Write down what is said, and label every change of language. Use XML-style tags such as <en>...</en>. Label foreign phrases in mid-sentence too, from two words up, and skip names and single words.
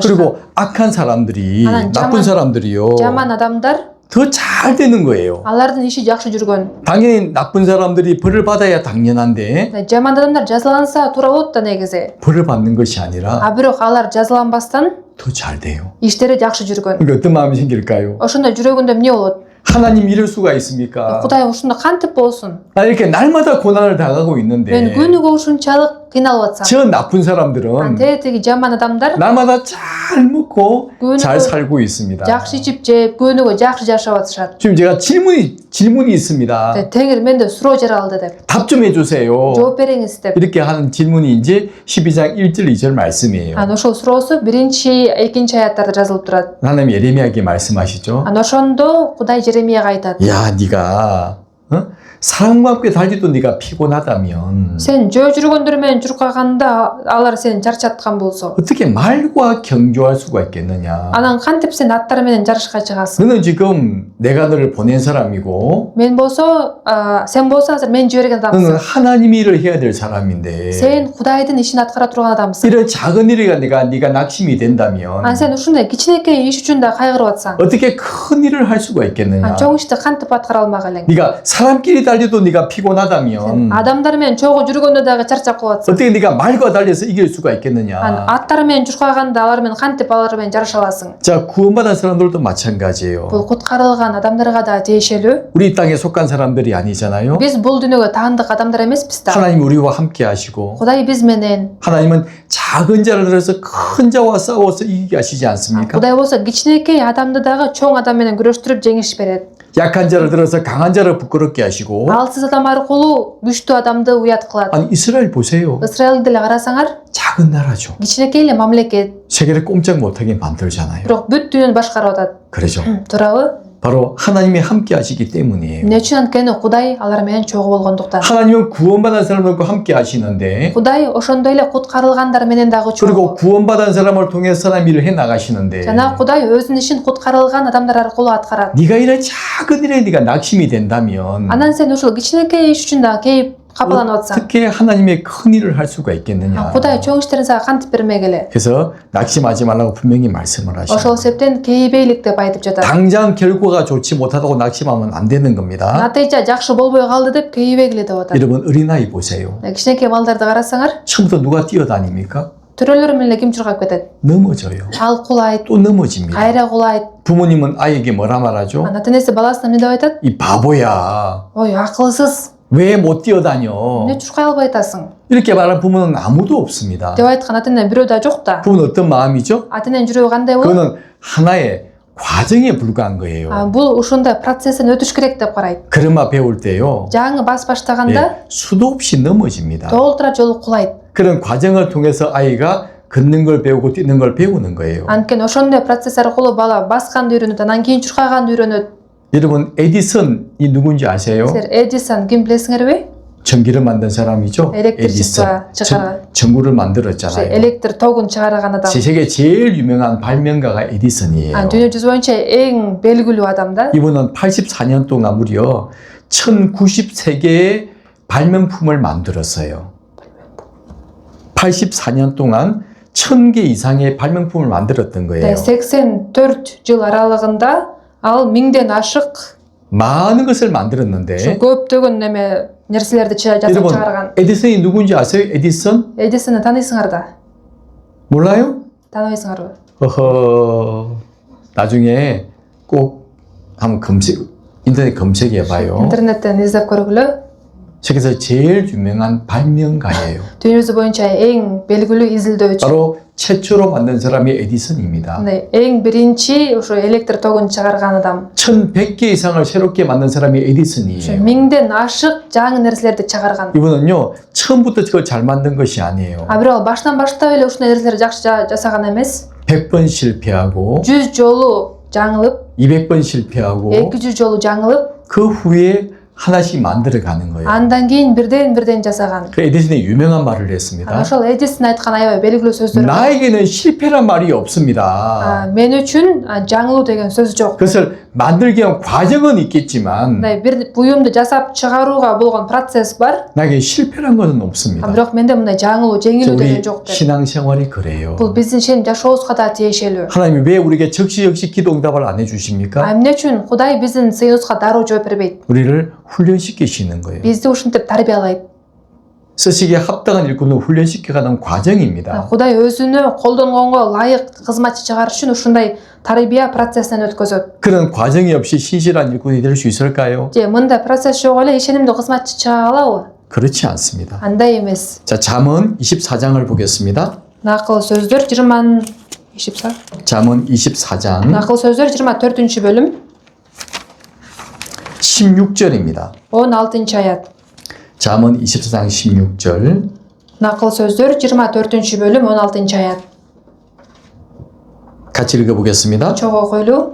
<ko>그리고 악한 사람들이 하나님, 나쁜 사람들이요</ko> <ky>Жаман адамдар,</ky> <ko>더 잘 되는 거예요.</ko> <ky>алардын иши жакшы жүргөн.</ky> <ko>당연히 나쁜 사람들이 벌을 받아야 당연한데</ko> <ky>Жаман адамдар жазаланса туура болот да негизи.</ky> <ko>벌을 받는 것이 아니라</ko> <ky>А бирок алар жазаланбастан</ky> <ko>더 잘 돼요.</ko> <ky>иштери жакшы жүргөн.</ky> <ko>그러니까 어떤 마음이 생길까요?</ko> <ky>Ошондой жүрөгүндө эмне болот?</ky> <ko>하나님 이럴 수가 있습니까?</ko> <ky>Кудай ушундай кантип болсун?</ky> <ko>나 이렇게 날마다 고난을 당하고</ko> <ky>Мен</ky> <ko>있는데</ko> <ky>күнүгө ушунчалык кыйналып атсам.</ky> <ko>저 나쁜 사람들은</ko> <ky>Тетиги жаман адамдар</ky> <ko>날마다 잘 먹고 그거는 잘 살고 있습니다.</ko> <ky>жакшы ичип жеп, күнүгө жакшы жашап атышат.</ky> <ko>지금 제가 질문이 있습니다.</ko> <ky>Теңир менде суроо жаралды деп.</ky> <ko>답 좀 해주세요.</ko> <ky>жооп бериңиз деп.</ky> <ko>이렇게 하는 질문이 이제 12장 1절 2절 말씀이에요.</ko> <ky>Анан ошол суроосу 1-2-аЯттарда жазылып турат.</ky> <ko>하나님 예레미야에게 말씀하시죠.</ko> <ky>Анан ошондо Кудай Жеремияга айтат.</ky> <ko>야, 네가 사람과 함께 달리도 네가 피곤하다면</ko> <ky>Сен жөө жүргөндөр менен чуркаганда алар сени чарчаткан болсо,</ky> <ko>어떻게 말과 경주할 수가 있겠느냐?</ko> <ky>анан кантип сен аттар менен жарышка чыгасың?</ky> <ko>너는 지금 내가 너를 보낸 사람이고</ko> <ky>Мен болсо, сен болсо азыр мен жиберген</ky> <ko>너는</ko> <ky>адамсың.</ky> <ko>하나님의 일을 해야 될 사람인데</ko> <ky>Сен Кудайдын ишин аткара турган адамсың.</ky> <ko>이런 작은 일에 네가 낙심이 된다면</ko> <ky>Анан сен ушундай кичинекей иш үчүн да кайгырып атсаң,</ky> <ko>어떻게 큰 일을 할 수가 있겠느냐?</ko> <ky>чоң ишти кантип аткара алмак элең?</ky> <ko>네가 사람끼리 달려도 네가 피곤하다면</ko> <ky>Адамдар менен чогуу жүргөндө дагы чарчап калып атсаң,</ky> <ko>어떻게 네가 말과 달려서 이길 수가 있겠느냐?</ko> <ky>аттар менен чуркаганда алар менен кантип алар менен жарыша аласың?</ky> <ko>자, 구원받은 사람들도 마찬가지예요.</ko> <ky>Бул куткарылган адамдарга да тиешелүү.</ky> <ko>우리 땅에 속한 사람들이 아니잖아요.</ko> <ky>Биз бул дүйнөгө таандык адамдар эмеспиз да.</ky> <ko>하나님 우리와 함께 하시고</ko> <ky>Кудай биз менен.</ky> <ko>하나님은 작은 자를 들어서 큰 자와 싸워서 이기게 하시지 않습니까?</ko> <ky>Кудай болсо кичинекей адамды дагы чоң адам менен күрөштүрүп жеңиш берет.</ky> <ko>약한 자를 들어서 강한 자를 부끄럽게 하시고</ko> <ky>Алсыз адам аркылуу күчтүү адамды уят кылат.</ky> <ko>아니 이스라엘 보세요.</ko> <ky>Израилди эле карасаңар,</ky> <ko>작은 나라죠.</ko> <ky>кичинекей эле мамлекет,</ky> <ko>세계를 꼼짝 못하게 만들잖아요.</ko> <ky>бирок бүт дүйнөнү башкарып атат.</ky> <ko>그러죠.</ko> <ky>Туурабы?</ky> <ko>바로 하나님이 함께 하시기 때문이에요.</ko> <ky>Эмне үчүн анткени Кудай алар менен чогуу болгондуктан.</ky> <ko>하나님은 구원받은 사람들과 함께 하시는데</ko> <ky>Кудай ошондой эле куткарылгандар менен дагы</ky> <ko>그리고</ko> <ky>чогуу.</ky> <ko>구원받은 사람을 통해서 하나님 일을 해 나가시는데</ko> <ky>Жана Кудай өзүнүн ишин куткарылган адамдар аркылуу аткарат.</ky> <ko>네가 이런 작은 일에 네가 낙심이 된다면</ko> <ky>Анан сен ушул кичинекей иш үчүн дагы кейип капаланып атсаң,</ky> <ko>어떻게 하나님의 큰 일을 할 수가 있겠느냐?</ko> <ky>Кудай чоң иштерин сага кантип бермек эле?</ky> <ko>그래서 낙심하지 말라고 분명히 말씀을 하시죠.</ko> <ky>Ошол себептен кейбейлик деп айтып жатат.</ky> <ko>당장 결과가 좋지 못하다고 낙심하면 안 되는 겁니다.</ko> <ky>Натыйжа жакшы болбой калды деп кейбегиле деп атат.</ky> <ko>여러분 어린아이 보세요.</ko> <ky>Кичинекей балдарды карасаңар,</ky> <ko>처음부터 누가 뛰어다닙니까?</ko> <ky>төрөлөр менен эле ким чуркап кетет?</ky> <ko>넘어져요.</ko> <ky>Ал кулайт,</ky> <ko>또 넘어집니다.</ko> <ky>кайра кулайт.</ky> <ko>부모님은 아이에게 뭐라 말하죠?</ko> <ky>Ата энеси баласына эмне деп айтат?</ky> <ko>이 바보야.</ko> <ky>Ой, акылсыз.</ky> <ko>왜 못 뛰어다녀?</ko> <ky>Эмне чуркай албай атасың?</ky> <ko>이렇게 말하는 부모는 아무도 없습니다.</ko> <ky>деп айткан ата эне бирөө да жок да.</ky> <ko>부모는 어떤 마음이죠?</ko> <ky>Ата эненин жүрөгү кандай болот?</ky> <ko>그거는 하나의 과정에 불과한 거예요.</ko> <ky>бул ушундай процесстен өтүш керек деп карайт.</ky> <ko>걸음마 배울 때요.</ko> <ky>жаңы бас баштаганда</ky> <ko>예, 수도 없이 넘어집니다.</ko> <ky>толтура жолу кулайт.</ky> <ko>그런 과정을 통해서 아이가 걷는 걸 배우고 뛰는 걸 배우는 거예요.</ko> <ky>Анткени ошондой процесс аркылуу бала басканды үйрөнөт, анан кийин чуркаганды үйрөнөт.</ky> <ko>여러분 에디슨이 누군지 아세요?</ko> <ky>Силер Эдисон ким билесиңерби?</ky> <ko>전기를 만든 사람이죠.</ko> <ky>Электричество чыгарган.</ky> <ko>전구를 만들었잖아요.</ko> <ky>Электр тогун чыгарган адам.</ky> <ko>세계 제일 유명한 발명가가 에디슨이에요.</ko> <ky>Дүйнө жүзү боюнча эң белгилүү адам да.</ky> <ko>이분은 84년 동안 무려 1093개의 발명품을 만들었어요. 84년 동안 1000개 이상의 발명품을 만들었던 거예요.</ko> <ky>84 жыл аралыгында ал 1000ден ашык</ky> <ko>많은 것을 만들었는데</ko> <ky>көптөгөн нерселерди жасап</ky> <ko>여러분</ko> <ky>чыгарган.</ky> <ko>에디슨이 누군지 아세요? 에디슨?</ko> <ky>Эдисонду тааныйсыңар да?</ky> <ko>몰라요?</ko> <ky>Тааныбайсыңарбы?</ky> <ko>어허, 나중에 꼭 한번 인터넷 검색해봐요.</ko> <ky>интернеттен издеп көргүлө.</ky> <ko>세계에서 제일 유명한 발명가예요.</ko> <ky>Дүйнө жүзү боюнча эң белгилүү изилдөөчү.</ky> <ko>바로 최초로 만든 사람이 에디슨입니다.</ko> <ky>Эң биринчи ошо электр тогун чыгарган адам.</ky> <ko>1100개 이상을 새롭게 만든 사람이 에디슨이에요.</ko> <ky>1000ден ашык жаңы нерселерди чыгарган.</ky> <ko>이분은요, 처음부터 그걸 잘 만든 것이 아니에요.</ko> <ky>Бирок баштан баштап эле ушундай нерселерди жакшы жасаган эмес.</ky> <ko>100번 실패하고</ko> <ky>100 жолу жаңылып,</ky> <ko>200번 실패하고</ko> <ky>200 жолу жаңылып,</ky> <ko>그 후에 하나씩 만들어가는 거예요.</ko> <ky>андан кийин бирден жасаган.</ky> <ko>그 에디슨이 유명한 말을 했습니다.</ko> <ky>Ошол Эдисон айткан аябай белгилүү сөздөр.</ky> <ko>나에게는 실패란 말이 없습니다.</ko> <ky>Мен үчүн жаңылуу деген сөз жок.</ky> <ko>그것을 만들기 위한 과정은 있겠지만</ko> <ky>Бир буюмду жасап чыгарууга болгон процесс бар.</ky> <ko>나에게 실패란 것은 없습니다.</ko> <ky>Бирок менде мындай жаңылуу, жеңилүү</ky> <ko>우리</ko> <ky>деген жок деп.</ky> <ko>신앙생활이 그래요.</ko> <ky>Бул биздин шен жашообузга да тиешелүү.</ky> <ko>하나님이 왜 우리에게 적시적시 기도 응답을 안 해주십니까?</ko> <ky>Эмне үчүн Кудай биздин сыйыбызга дароо жооп бербейт?</ky> <ko>우리를 훈련시키시는 거예요.</ko> <ky>Бизди ушинтип тарбиялайт.</ky> <ko>쓰시기에 합당한 일꾼을 훈련시켜가는 과정입니다.</ko> <ky>Кудай өзүнө колдонгонго ылайык кызматчы чыгарыш үчүн ушундай тарбия процессинен өткөзөт.</ky> <ko>그런 과정이 없이 신실한 일꾼이 될 수 있을까요?</ko> <ky>Же мындай процесс жок эле ишенимдүү кызматчы чыга алабы?</ky> <ko>그렇지 않습니다.</ko> <ky>Андай эмес.</ky> <ko>자, 잠언 24장을 보겠습니다.</ko> <ky>Накыл сөздөр 24.</ky> <ko>잠언 24장</ko> <ky>Накыл сөздөр 24-бөлүм</ky> <ko>16절입니다.</ko> <ky>16 аят.</ky> <ko>잠언 24장 16절</ko> <ky>Накыл сөздөр 24-бөлүм 16 аят.</ky> <ko>같이 읽어보겠습니다.</ko> <ky>Чогуу окуйлу.</ky>